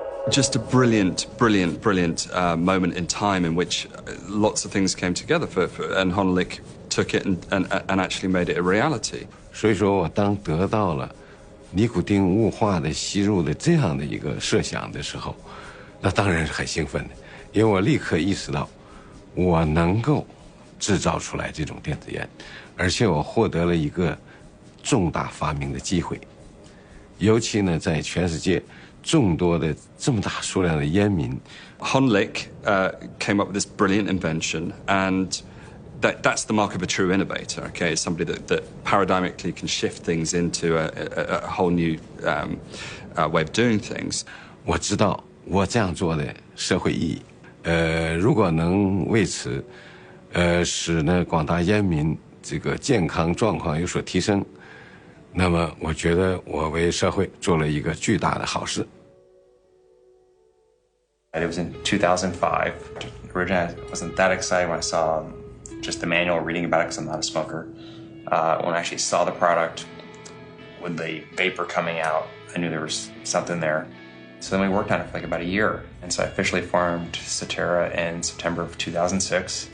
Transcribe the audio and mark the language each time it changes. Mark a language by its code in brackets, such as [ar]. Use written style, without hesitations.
[en] Just a brilliant moment in time in which lots of things came together and Hon Lik took it and actually made it a reality. [zh] 所以说我当得到了尼古丁雾化的吸入的这样的一个设想的时候，那当然是很兴奋的，因为我立刻意识到我能够制造出来这种电子烟，而且我获得了一个重大发明的机会。尤其呢，在全世界众多的这么大数量的烟民 [en] Honlik came up with this brilliant invention, and that's the mark of a true innovator, okay? It's somebody that paradigmically can shift things into a whole new way of doing things. [zh] 我知道我这样做的社会意义，如果能为此，使呢广大烟民这个健康状况有所提升，那么我觉得我为社会做了一个巨大的好事。 [en] It was in 2005. Originally, I wasn't that excited when I saw just the manual, reading about it because I'm not a smoker. When I actually saw the product with the vapor coming out, I knew there was something there. So then we worked on it for like about a year. And so I officially formed Cetera in September of 2006.